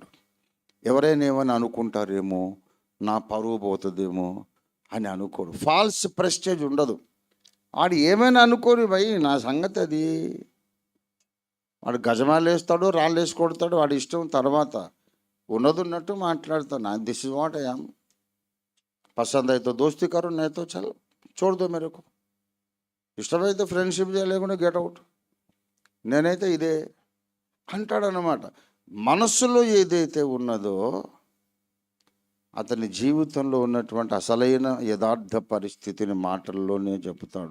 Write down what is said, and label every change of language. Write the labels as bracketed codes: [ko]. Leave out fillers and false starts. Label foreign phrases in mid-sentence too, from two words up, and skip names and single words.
[te] ఎవరైనా ఏమైనా అనుకుంటారేమో, నా పరువు పోతుందేమో అని అనుకోడు. [en] false prestige [te] ఉండదు. వాడు ఏమైనా అనుకోని భయ్, నా సంగతి అది. వాడు గజమాలు వేస్తాడు, రాళ్ళు వేసి కొడతాడు, వాడి ఇష్టం. తర్వాత ఉన్నది ఉన్నట్టు మాట్లాడతాను. [en] this is what I am, [hi] పసంద్ అయితే दोस्ती करो, नहीं तो चल छोड़ दो मेरे को, [te] ఇష్టమైతే ఫ్రెండ్షిప్ చేయలేకుండా [en] get out, [te] నేనైతే ఇదే అంటాడనమాట. మనస్సులో ఏదైతే ఉన్నదో అతని జీవితంలో ఉన్నటువంటి అసలైన యథార్థ పరిస్థితిని మాటల్లోనే చెబుతాడు.